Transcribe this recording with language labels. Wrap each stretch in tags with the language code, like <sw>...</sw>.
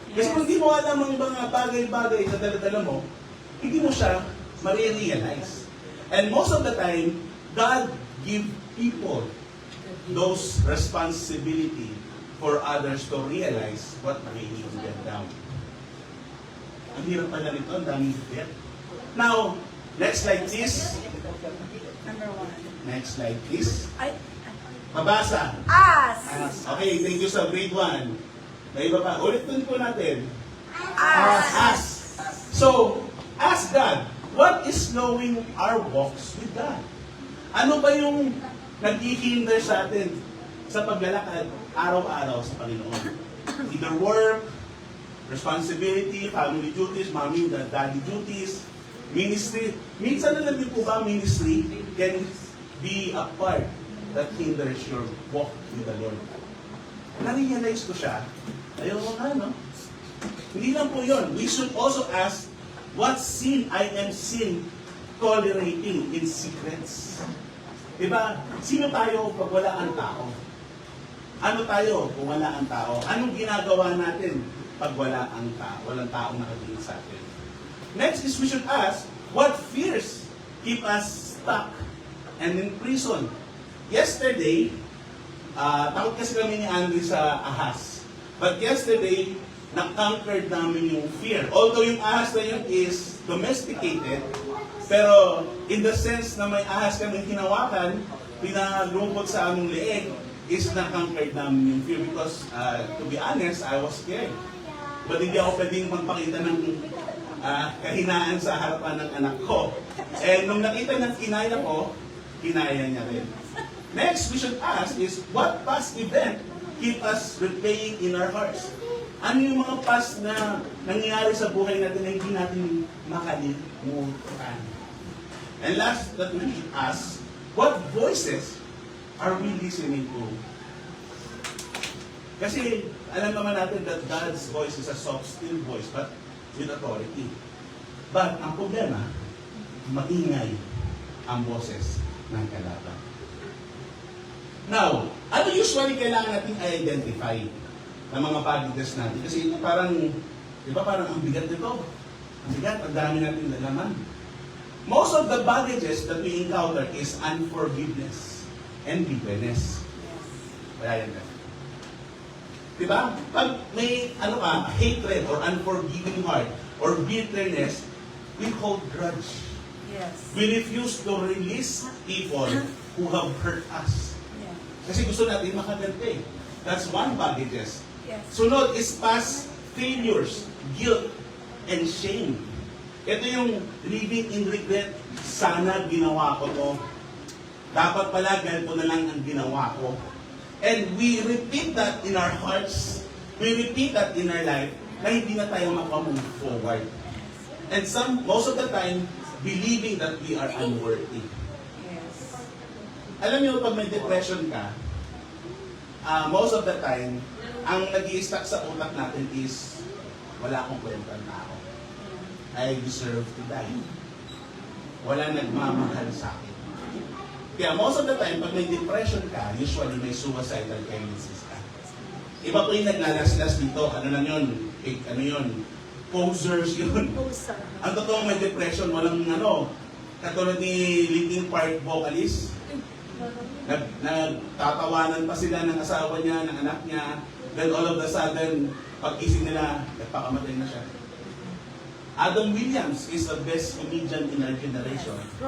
<tl>Kasi kung hindi mo alam ang mga bagay-bagay na dala-dala mo, hindi mo siya marirealize.</tl> <en>And most of the time, God give people those responsibility for others to realize what they need to get down.</en> <tl>Ang hirap pala nito, ang daming get.</tl> <en>Now, next slide please. Number 1. Next slide please. Ay,</en> <tl>Mabasa.</tl> <en>as.</en> <tl>Okay, thank you sa grade 1. May iba pa. Ulitin po natin.</tl> <en>As. So, ask God, what is knowing our walks with God?</en> <tl>Ano ba yung nag-i-hinder sa atin sa paglalakad araw-araw sa Panginoon?</tl> <en>Either work, responsibility, family duties, mommy, daddy duties, ministry.</en> <tl>Minsan na lang din po ba</tl> <en>ministry can be a part that hinders your walk with the Lord.</en> <tl>Na-realize ko siya. Ayaw mo ka, no? Hindi lang po yun.</tl> <en>We should also ask, what sin I am tolerating in secrets?</en> <tl>Diba? Sino tayo pag wala ang tao? Ano tayo kung wala ang tao? Anong ginagawa natin pag wala ang tao? Walang taong nakatingin sa atin.</tl> <en>Next is we should ask, what fears keep us stuck and in prison?</en> <tl>Yesterday, takot kasi kami ni Andrew sa ahas.</tl> <en>But yesterday,</en> <tl>na-conquered namin yung fear. Although yung ahas na yun is domesticated, pero in the sense na may ahas kami hinawakan, pinalungkot sa aming leeg, is na-conquered namin yung fear.</tl> <en>Because, to be honest, I was scared.</en> <tl>But hindi ako pwedeng magpakita ng kahinaan sa harapan ng anak ko. And nung nakita ng kinaya ko, kinaya niya rin.</tl> <en>Next, we should ask is, what past event keep us replaying in our hearts?</en> <tl>Ano yung mga past na nangyayari sa buhay natin na hindi natin makalimutan?</tl> <en>And last that we should ask, what voices are we listening to?</en> <tl>Kasi alam naman natin</tl> <en>that God's voice is a soft, still voice, but with authority.</en> <tl>But ang problema, maingay ang boses ng kalaban. Now, ano usually kailangan natin i-identify ng mga baggages natin? Kasi parang, di ba parang ang bigat nito? Ang bigat, ang dami natin nalaman.</tl> <en>Most of the baggages that we encounter is unforgiveness and bitterness.</en> <tl>Kaya yan. Di ba?</tl> <en>Pag may hatred or unforgiving heart or bitterness, we hold grudge. Yes. We refuse to release people who have hurt us. Yeah.</en> <tl>Kasi gusto natin makaganti.</tl> <en>That's one baggages. Yes. Sunod is past failures, guilt, and shame.</en> <tl>Ito yung living in regret. Sana ginawa ko to. Dapat pala ganito na lang ang ginawa ko.</tl> <en>And we repeat that in our hearts. We repeat that in our life</en> <tl>na hindi na tayo makamove forward.</tl> <en>And most of the time, believing that we are unworthy. Yes.</en> <tl>Alam niyo, pag may depression ka,</tl> <en>most of the time,</en> <tl>ang nag-i-stuck sa utak natin is, wala akong kwentang tao.</tl> <en>I deserve to die.</en> <tl>Wala nagmamahal sa akin. Kaya most of the time, pag may depression ka, usually may suicidal tendencies ka. Iba po yung naglalaslas dito. Ano lang yun? Ano yun?</tl> <en>Posers yun. Poser.</en> <tl>Ang totoo may depression, walang katulad ni Linkin Park vocalist. Nagtatawanan pa sila ng asawa niya, ng anak niya. Then all of a sudden, pag-ising nila, nagpakamatay na siya.</tl> <en>Adam Williams is the best comedian in our generation.</en>